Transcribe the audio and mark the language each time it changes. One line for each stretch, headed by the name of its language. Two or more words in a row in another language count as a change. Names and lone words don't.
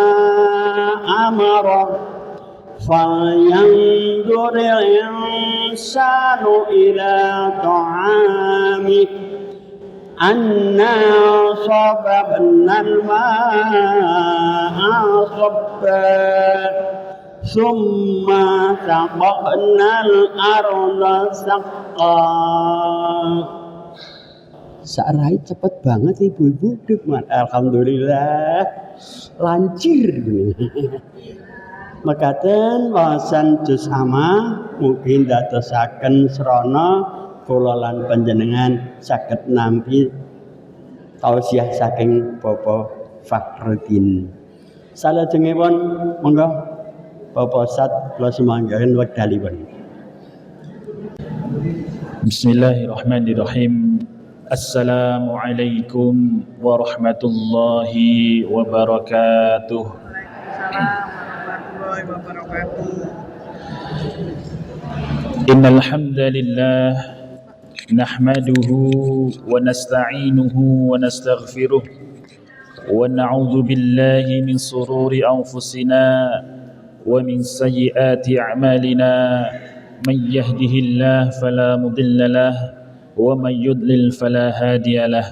Arabic: أمره فلينظر الإنسان إلى طعامه أنا صببنا الماء صبا ثم سقنا الأرض سقا.
Javanese: Sarai cepet banget ibu-ibu, alhamdulillah lancir gini. Mekaten wawasan
Arabic: جزء عم
Javanese: mungkin dadosaken srana kula lan panjenengan saged nampi tausiah saking Bapak Fakhruddin. Salajengipun monggo Bapak Ustaz kula sumanggaken wekdalipun.
Arabic: بسم الله الرحمن الرحيم. السلام عليكم ورحمة الله وبركاته. إن الحمد لله نحمده ونستعينه ونستغفره ونعوذ بالله من شرور أنفسنا ومن سيئات أعمالنا من يهده الله فلا مضل له ومن يضلل فلا هادي له.